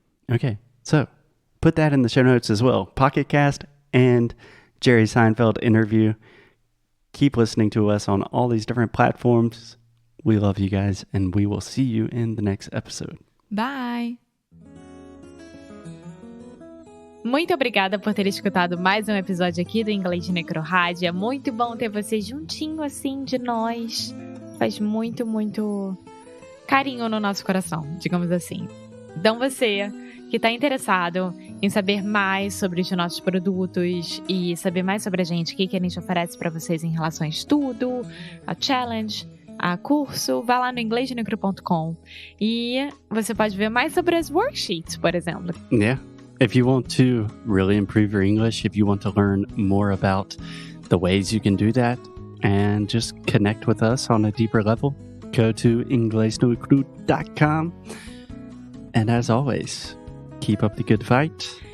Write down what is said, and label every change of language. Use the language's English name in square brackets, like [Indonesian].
[English] Okay, so put that in the show notes as well. Pocket Cast and Jerry Seinfeld interview. Keep listening to us on all these different platforms. We love you guys, and we will see you in the next episode. Bye! [Portuguese] Muito obrigada por ter escutado mais um episódio aqui do Inglês de Necrorádio. É muito bom ter você juntinho assim de nós. Faz muito, muito carinho no nosso coração, digamos assim. Então você que está interessado em saber mais sobre os nossos produtos e saber mais sobre a gente, o que a gente oferece para vocês em relação a estudo, a challenge, a curso, vá lá no inglesdenecro.com e você pode ver mais sobre as worksheets, por exemplo. [English] Yeah. If you want to really improve your English, if you want to learn more about the ways you can do that and just connect with us on a deeper level, go to inglesnocru.com. And as always, keep up the good fight.